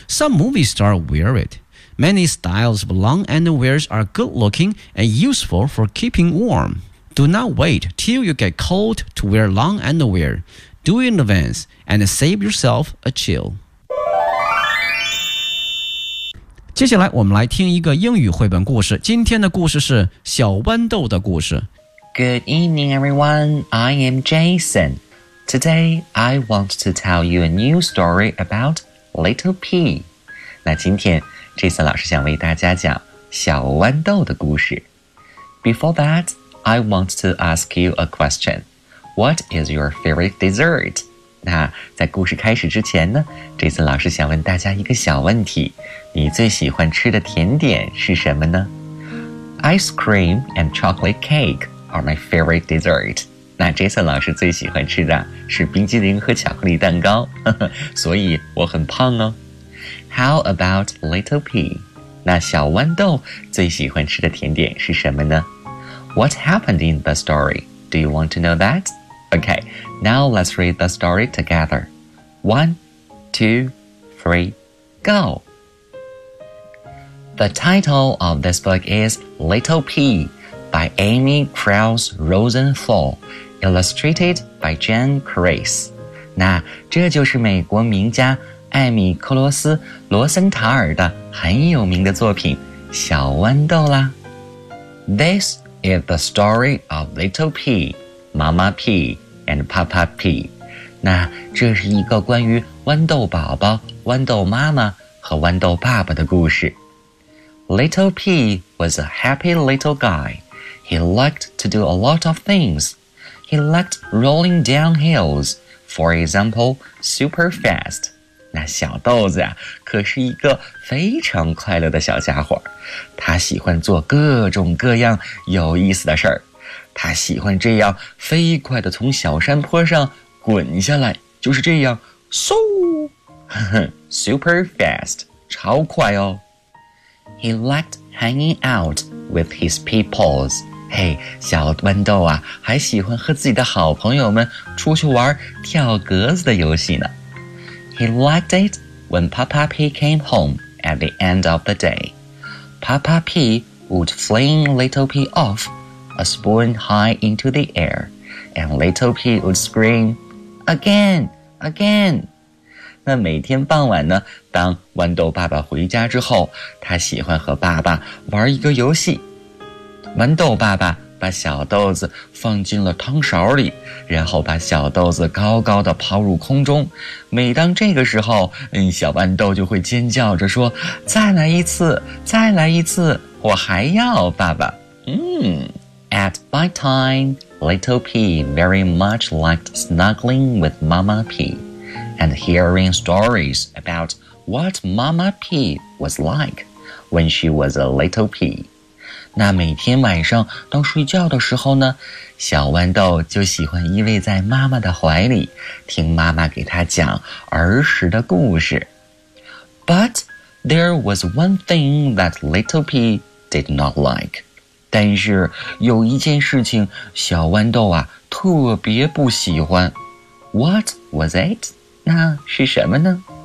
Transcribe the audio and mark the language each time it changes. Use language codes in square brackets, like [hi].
[en] Some movie stars wear it. Many styles of long underwear are good-looking and useful for keeping warm. Do not wait till you get cold to wear long underwear. Do it in advance and save yourself a chill. [zh] 接下来我们来听一个英语绘本故事。今天的故事是小豌豆的故事。 [en] Good evening, everyone. I am Jason. Today, I want to tell you a new story about Little Pea. [zh] 那今天Jason 老师想为大家讲小豌豆的故事。 [en] Before that, I want to ask you a question. What is your favorite dessert? [zh] 那在故事开始之前呢 ,Jason 老师想问大家一个小问题。你最喜欢吃的甜点是什么呢 ? [en] Ice cream and chocolate cake are my favorite dessert. [zh] 那 Jason 老师最喜欢吃的是冰激凌和巧克力蛋糕。所以我很胖哦。 [en] How about Little Pea? [zh] 那小豌豆最喜欢吃的甜点是什么呢? [en] What happened in the story? Do you want to know that? Okay, now let's read the story together. 1, 2, 3, go! The title of this book is Little Pea by Amy Krause Rosenthal, illustrated by Jen Grace. [zh] 那这就是美国名家艾米·克罗斯·罗森塔尔的很有名的作品《小豌豆》啦。 [en] This is the story of Little Pea, Mama Pea, and Papa Pea. [zh] 那这是一个关于豌豆宝宝、豌豆妈妈和豌豆爸爸的故事。 [en] Little Pea was a happy little guy. He liked to do a lot of things. He liked rolling down hills, for example, super fast. [zh] 那小豆子啊可是一个非常快乐的小家伙。他喜欢做各种各样有意思的事儿。他喜欢这样飞快地从小山坡上滚下来，就是这样，嗖， [en] super fast, [zh] 超快哦。 [en] He liked hanging out with his peoples. [zh] 嘿，小豌豆啊还喜欢和自己的好朋友们出去玩跳格子的游戏呢。 [en] He liked it when Papa Pea came home at the end of the day. Papa Pea would fling Little Pea off, a spoon high into the air, and Little Pea would scream, again, again. [zh] 那每天傍晚呢，当豌豆爸爸回家之后，他喜欢和爸爸玩一个游戏。豌豆爸爸把小豆子放进了汤勺里，然后把小豆子高高的抛入空中。每当这个时候，小豌豆就会尖叫着说：“再来一次，再来一次，我还要爸爸。” [en] At bite time, Little Pea very much liked snuggling with Mama Pea and hearing stories about what Mama Pea was like when she was a little pea. [zh] 那每天晚上当睡觉的时候呢，小豌豆就喜欢依偎在妈妈的怀里，听妈妈给他讲儿时的故事。 [en] But there was one thing that Little Pea did not like. [zh] 但是有一件事情小豌豆啊特别不喜欢。 [en] What was it? [zh] 那是什么呢